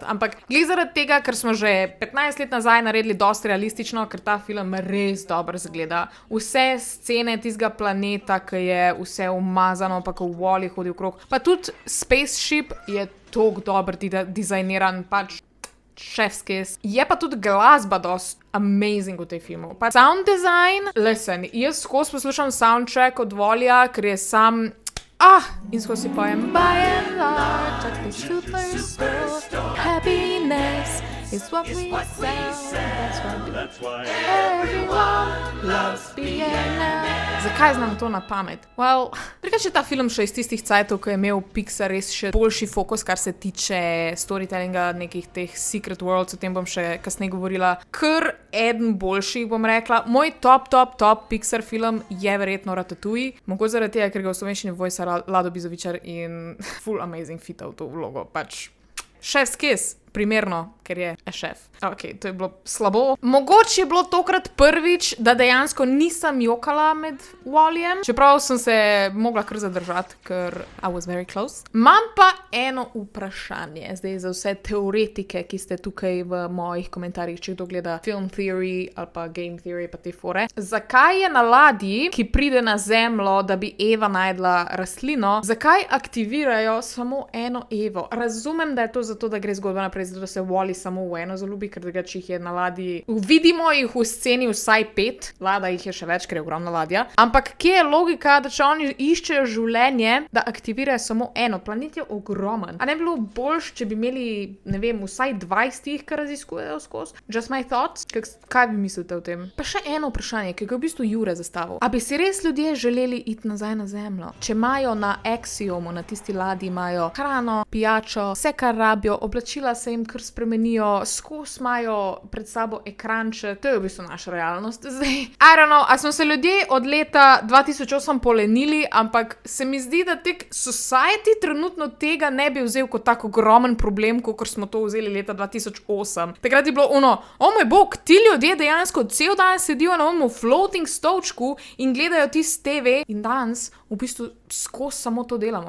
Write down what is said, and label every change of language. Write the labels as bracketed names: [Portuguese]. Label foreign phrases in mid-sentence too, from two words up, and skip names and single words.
[Slovenian] Ampak glede zaradi tega, ker smo že 15 let nazaj naredili dosti realistično, ker ta film res dobro zgleda. Vse scene tistega planeta, ki je vse umazano, pa ko v Wall-E hodi okrog. Pa tudi spaceship je tok dobro dizajniran, pač [English] chef's kiss. [Slovenian] Je pa tudi glasba dost amazing v tej filmu. Pa sound design, listen, jaz skozi poslušam soundtrack od Wall-E, ker je sam in skozi si pojem [English] by and large, like the superstore, happiness is what we sell, that's why everyone loves Vienna. [Slovenian] Zakaj znam to na pamet? Well, drugače je ta film še iz tistih cajtov, ko je imel Pixar res še boljši fokus, kar se tiče storytellinga, nekih teh [English] secret worlds, [Slovenian] o tem bom še kasneje govorila. Kar eden boljših, bom rekla. Moj top Pixar film je verjetno Ratatouille. Mogoče zaradi tega, ker ga v slovenščini voice Lado Bizovičar in full amazing fita v to vlogo. Pač [English] chef's kiss. [Slovenian] primerno, ker je šef. Ok, to je bilo slabo. Mogoče je bilo tokrat prvič, da dejansko nisem jokala med Wallyjem, čeprav sem se mogla kar zadržati, ker [English] I was very close. [Slovenian] Imam pa eno vprašanje, zdaj za vse teoretike, ki ste tukaj v mojih komentarjih, če kdo gleda Film Theory ali pa Game Theory pa te fore. Zakaj je na ladji, ki pride na zemljo, da bi Eva najdla rastlino, zakaj aktivirajo samo eno Evo? Razumem, da je to zato, da gre zgodba naprej, zato da se Wally samo v eno zaljubi, ker drugače jih je na ladji. Vidimo jih v sceni vsaj 5, Lada jih je še več, ker je ogromna ladja. Ampak kje je logika, da če oni iščejo življenje, da aktivirajo samo eno? Planet je ogromen. A ne bi bilo boljše, če bi imeli, ne vem, vsaj 20 jih, ki raziskujejo skozi? [English] Just my thoughts? [Slovenian] Kaj bi mislite o tem? Pa še eno vprašanje, ki ga v bistvu Jure zastavil. A bi si res ljudje želeli iti nazaj na zemljo? Če imajo na Axiomu, na tisti ladji, imajo hrano, pijačo, vse, kar rabijo, oblačila se jim kar spremenijo, skozi imajo pred sabo ekranče, to je v bistvu naša realnost zdaj. [English] I don't know, [Slovenian] a smo se ljudje od leta 2008 polenili, ampak se mi zdi, da society trenutno tega ne bi vzel kot tak ogromen problem, kot smo to vzeli leta 2008. Takrat je bilo o moj bog, ti ljudje dejansko cel dan sedijo na onom floating stolčku in gledajo tisti TV in danes v bistvu skozi samo to delamo.